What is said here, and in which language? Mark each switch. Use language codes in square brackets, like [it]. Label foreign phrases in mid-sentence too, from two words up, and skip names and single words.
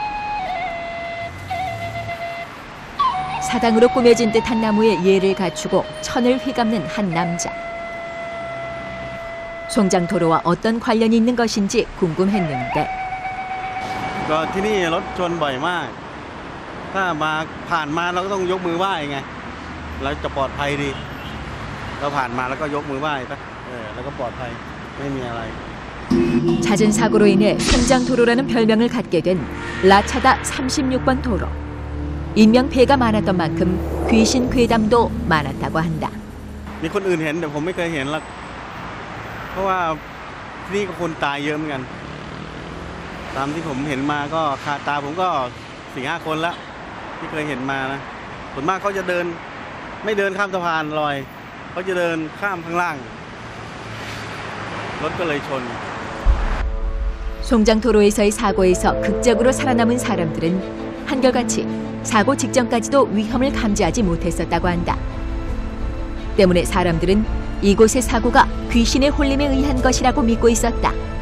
[ko] 사당으로 꾸며진 듯한 나무에 예를 갖추고 천을 휘감는 한 남자. 송장도로와 어떤 관련이 있는 것인지 궁금했는데 [th] ก็ที่นี่รถชนบ่อยมากถ้ามาผ่านมาเราก็ต้องยกมือไหว้ไงเราจะปลอดภัยดีเราผ่านมาแล้วก็ยกมือไหว้ซะแล้วก็ปลอดภัยไม่มีอะไร [ko] 잦은 사고로 인해 송장도로라는 별명을 갖게 된 라차다 36번 도로. 인명피해가 많았던 만큼 귀신 괴담도 많았다고 한다. [th] มีคนอื่นเห็นแต่ผมไม่เคยเห็นหรอกเพราะว่าที่นี่ก็คนตายเยอะเหมือนกันตามที่ผมเห็นมาก็คาตาผมก็ 4-5 คนแล้วที่เคยเห็นมานะส่วนมากเขาจะเดินไม่เดินข้ามสะพานลอยเขาจะเดินข้ามข้างล่างรถก็เลยชน [ko] 송장도로에서의 사고에서 극적으로 살아남은 사람들은 한결같이 사고 직전까지도 위험을 감지하지 못했었다고 한다. 때문에 사람들은 이곳의 사고가 귀신의 홀림에 의한 것이라고 믿고 있었다.